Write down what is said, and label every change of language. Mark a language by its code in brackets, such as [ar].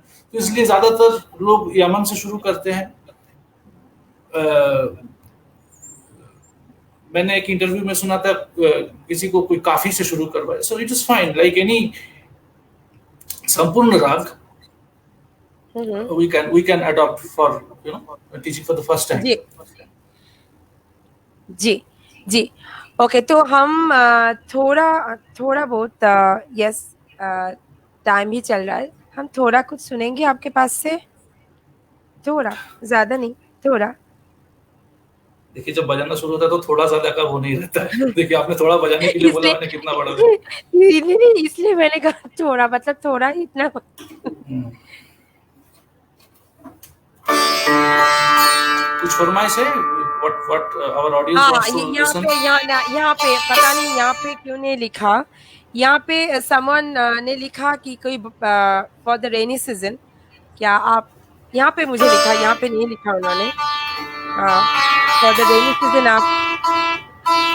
[hi] तो इसलिए ज्यादातर लोग यमन से शुरू करते हैं. मैंने एक इंटरव्यू में सुना था, किसी को कोई काफी से शुरू करवाए. [en] so it is fine, like any [hi] संपूर्ण राग. [en] we can adopt for teaching for the first time. [hi] Ji ji ji okay, तो हम थोड़ा थोड़ा बहुत यस टाइम भी चल रहा है, हम थोड़ा कुछ सुनेंगे आपके पास से, थोड़ा, ज्यादा नहीं, थोड़ा। देखिए, जब बजाना शुरू होता है तो थोड़ा ज्यादा का वो नहीं रहता है। देखिए, आपने थोड़ा बजाने के लिए बोला, इसलिए मैंने कितना बड़ा दिया। नहीं, इसलिए मैंने कहा थोड़ा, मतलब थोड़ा ही इतना। कुछ फरमाइश है? [en] what our audience wants to listen? [hi] यहाँ पे पता नहीं यहाँ पे क्यों नहीं लिखा, यहाँ पे समवन ने लिखा कि कोई [en] for the rainy season, [hi] क्या आप, यहाँ पे मुझे लिखा, यहाँ पे नहीं लिखा उन्होंने, फॉर द रेनी सीजन आप